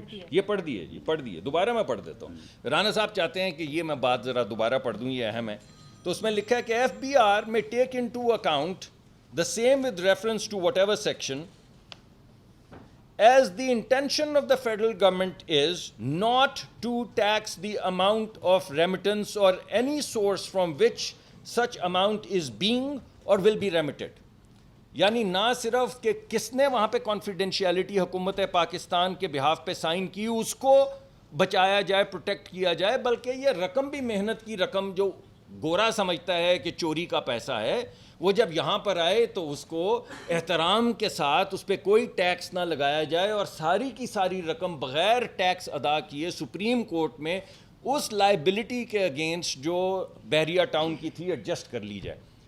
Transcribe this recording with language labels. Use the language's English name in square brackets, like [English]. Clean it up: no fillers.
[Urdu] یہ پڑھ دیے دوبارہ میں پڑھ دیتا ہوں. رانا صاحب چاہتے ہیں کہ یہ میں بات ذرا دوبارہ پڑھ دوں, یہ اہم ہے. تو اس میں لکھا ہے کہ ایف بی آر میں [English] Take into account the same with reference to whatever section as the intention of the federal government is not to tax the amount of remittance or any source from which such amount is being or will be remitted. [Urdu] یعنی نہ صرف کہ کس نے وہاں پہ confidentiality حکومت پاکستان کے بہاف پہ سائن کی اس کو بچایا جائے, پروٹیکٹ کیا جائے, بلکہ یہ رقم بھی محنت کی رقم جو گورا سمجھتا ہے کہ چوری کا پیسہ ہے, وہ جب یہاں پر آئے تو اس کو احترام کے ساتھ اس پہ کوئی ٹیکس نہ لگایا جائے اور ساری کی ساری رقم بغیر ٹیکس ادا کیے سپریم کورٹ میں اس لائبلٹی کے اگینسٹ جو بحریہ ٹاؤن کی تھی ایڈجسٹ کر لی جائے.